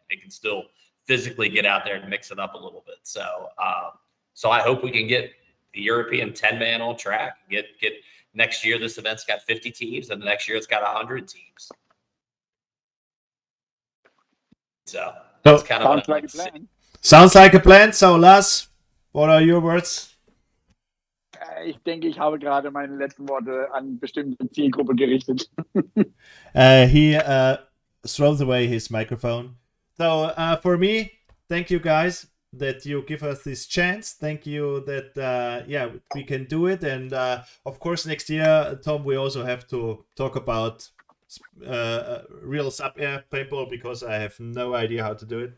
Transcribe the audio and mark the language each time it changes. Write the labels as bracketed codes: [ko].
[en] It can still physically get out there and mix it up a little bit. So so I hope we can get the European 10-man on track. Get next year, this event's got 50 teams, and the next year it's got 100 teams. So that's kind of sounds like a plan. Sounds like a plan. So Lars, what are your words? [de] Ich denke, ich habe gerade meine letzten Worte an bestimmte Zielgruppe gerichtet. [en] He throws away his microphone. So for me, thank you guys that you give us this chance. Thank you that we can do it. And of course, next year, Tom, we also have to talk about real sub-air paintball, because I have no idea how to do it.